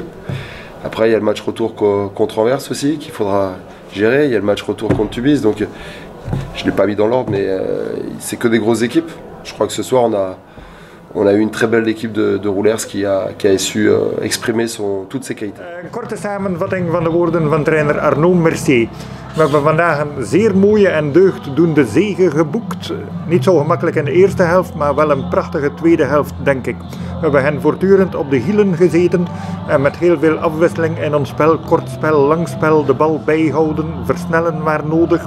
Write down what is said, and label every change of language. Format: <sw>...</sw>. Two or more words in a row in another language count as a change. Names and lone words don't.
<fr>Après, il y a le match retour contre Anvers aussi qu'il faudra gérer. Il y a le match retour contre Tubize. Donc, je ne l'ai pas mis dans l'ordre, mais c'est que des grosses équipes. Je crois que ce soir, on a eu une très belle équipe de roulers qui a su exprimer toutes ses qualités.</fr> <nl>Een korte samenvatting van de woorden van trainer Arnaud Mercier. We hebben vandaag een zeer mooie en deugddoende zege geboekt. Niet zo gemakkelijk in de eerste helft, maar wel een prachtige tweede helft, denk ik. We hebben hen voortdurend op de hielen gezeten en met heel veel afwisseling in ons spel, kort spel, lang spel, de bal bijhouden, versnellen waar nodig.</nl>